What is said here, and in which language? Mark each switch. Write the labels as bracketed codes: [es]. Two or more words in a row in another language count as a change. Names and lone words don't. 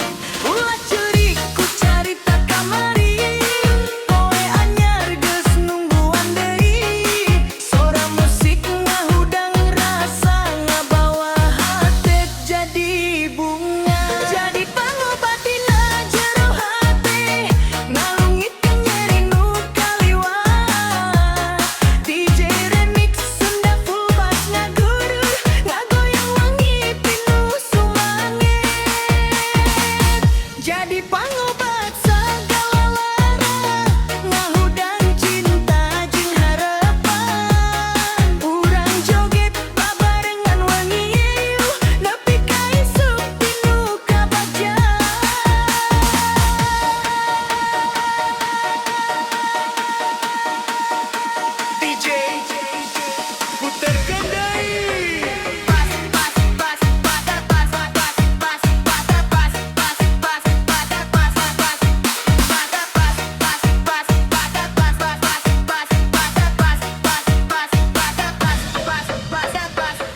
[su] Ulah ceurik ku carita kamari, poe anyar geus nungguan deui. Sora musik ngahudang rasa, ngabawa hate jadi bunga. Jadi pangobat dina jero hati, ngalungitkeun nyeri nu kaliwat. DJ Remix Sunda [en] full bass [su] ngagudur, ngagoyang wangi pinuh sumanget. Jadi pangobat sagala lara, ngahudang cinta jeung harepan. Urang joget babarengan wangi ieuh, nepi ka isuk pinuh kabajaan. DJ puterkeun deui. Pas pas pas pada pas pas pas pas pada pas pas pas pada pas pas pada pas pas pas pada pas pas pas pada pas pas pas pada pas pada pas.